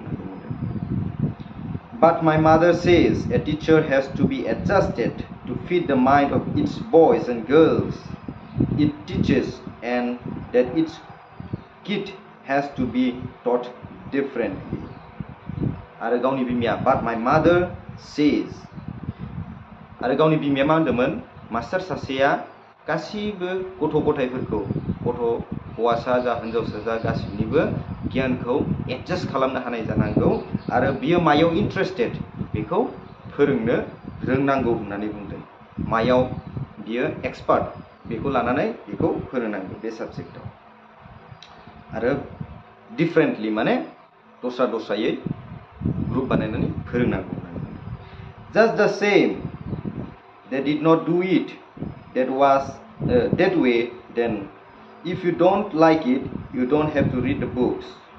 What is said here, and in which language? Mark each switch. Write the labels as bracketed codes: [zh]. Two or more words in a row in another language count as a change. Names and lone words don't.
[en] But my mother says a teacher has to be adjusted to fit the mind of each boys and girls it teaches and that each kid has to be taught differently. [brx] आरो गावनि बिमाया [en] but my mother says [brx] आरो गावनि बिमाया मा होनदोंमोन मास्टार सासेया गासिबो गथ' गथायफोरखौ गथ' हौवासा जा हिनजावसा जा गासिबनिबो गियानखौ एडजास्ट खालामनो हानाय जानांगौ आरो बियो मायाव इन्ट्रेस्टेड बेखौ फोरोंनो रोंनांगौ होननानै बुंदों. मायाव बियो एक्सपार्ट बेखौ लानानै बेखौ फोरोंनांगौ बे साबजेक्टआव आरो डिफरेन्टलि माने दस्रा दस्रायै ग्रुप बानायनानै फोरोंनांगौ होननानै बुंदों. [en] Just the same they did not do it that way then if you don't like it you don't have to read the books.